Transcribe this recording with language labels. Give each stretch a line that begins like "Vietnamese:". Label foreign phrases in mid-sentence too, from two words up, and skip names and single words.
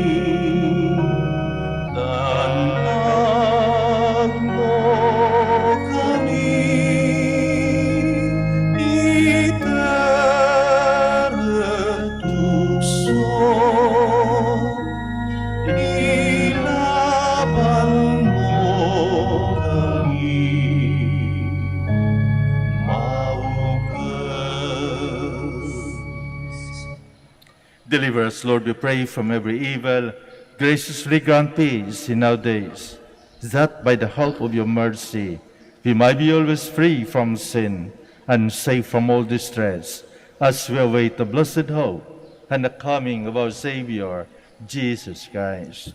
Pampanga: tanag mo kami, iteretukso, ilaban mo kami, maugas.
English: deliver us, Lord, we pray, from every evil. Graciously grant peace in our days, that by the help of your mercy we might be always free from sin and safe from all distress, as we await the blessed hope and the coming of our Savior, Jesus Christ.